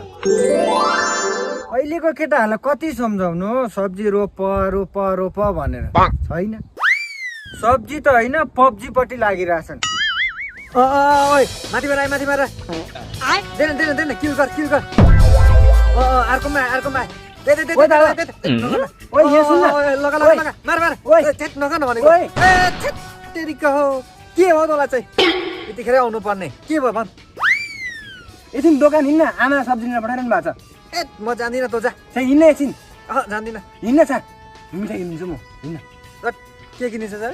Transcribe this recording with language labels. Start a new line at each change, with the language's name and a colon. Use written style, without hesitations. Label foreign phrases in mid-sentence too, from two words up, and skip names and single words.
Nepali: अहिलेको केटाहरूलाई कति सम्झाउनु सब्जी रोप रोप रोप भनेर, छैन। सब्जी त होइन पब्जीपट्टि लागिरहेछन्। ओइ माथिबाट आए माथिबाट देन देन देन किल कर अर्कोमा दे दे दे ओइ यहाँ सुन न। लगा लगा लगा मार मार ओइ छेट नगर्न भनेको ए छेट तेरिका हो के हो तँलाई चाहिँ यतिखेर आउनु पर्ने के भयो भन् एकछिन दोकान हिँड्न, आमा सब्जी लिन पठाइरहनु भएको छ। ए म जान्दिनँ तँ जा हिँड्न एकछिन, जान्दिनँ हिँड्न छ। मिठाई किनिदिन्छु म, हिँड्न। के किनिन्छ सर